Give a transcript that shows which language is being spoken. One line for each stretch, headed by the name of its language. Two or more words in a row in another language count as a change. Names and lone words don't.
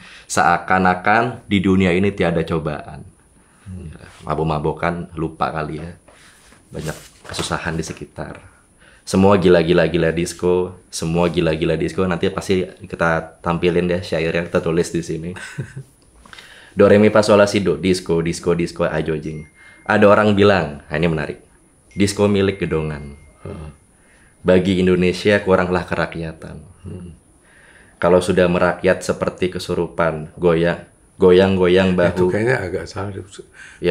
Indonesian: Seakan-akan di dunia ini tiada cobaan. Mabuk-mabukan, lupa kali ya. Banyak kesusahan di sekitar. Semua gila-gila disco, semua gila-gila disco. Nanti pasti kita tampilin deh syair yang kita tulis di sini. Do re mi fa sol la si do, disco, disco, disco, ajo jing. Ada orang bilang, nah ini menarik, disco milik gedongan. Bagi Indonesia kuranglah kerakyatan. Kalau sudah merakyat seperti kesurupan, goyang-goyang bahu. Itu kayaknya agak salah. Ya,